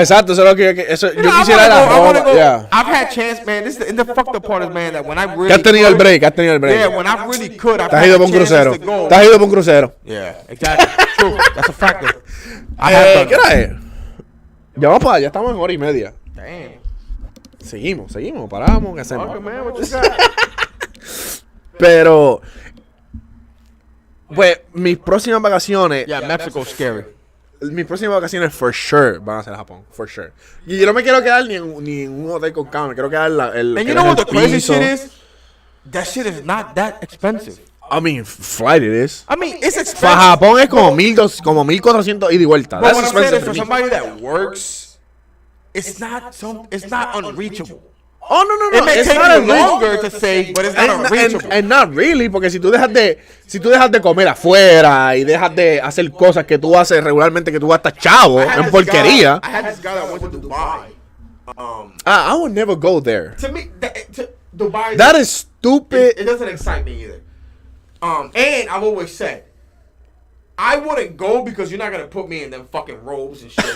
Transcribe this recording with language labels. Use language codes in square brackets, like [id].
[es] Exacto, eso es lo que yo quisiera ir a Roma. [en] Yeah. I've had chance, man. The fucked up part is, man, that when I really. [es] Has tenido el break. [en] Yeah, when I really could, I've had chances to go. [es] Te has ido por un crucero. [en] Yeah, exactly. True. That's a factor. [es] ¿Qué hora es? Ya vamos para allá, ya estamos en hora y media. [en] Damn. [es] Seguimos, paramos, ¿qué hacemos? [en] Okay, man, what you got? [es] Pero, pues, mis próximas vacaciones. [en] Yeah, Mexico's scary. [es] Mis próximas vacaciones, [en] for sure, [es] van a ser a Japón, [en] for sure. [es] Y yo no me quiero quedar ni en un hotel con cama, me quiero quedar en [en] And you know what the crazy shit is? That shit is not that expensive. I mean, flight it is. I mean, it's expensive. [es] Para Japón es como 1,400 ida y vuelta. [en] But what I'm saying is, for somebody that works, it's not unreachable. Oh, no. It may take you longer to say, but it's not unreachable. And not really, [es] porque si tú dejas de comer afuera y dejas de hacer cosas que tú haces regularmente, que tú gastas chavo en porquería. [en] I had this guy that went to Dubai. I would never go there. To me, Dubai. That is stupid. It doesn't excite me either. And I've always said, I wouldn't go because you're not gonna put me in them fucking robes and shit.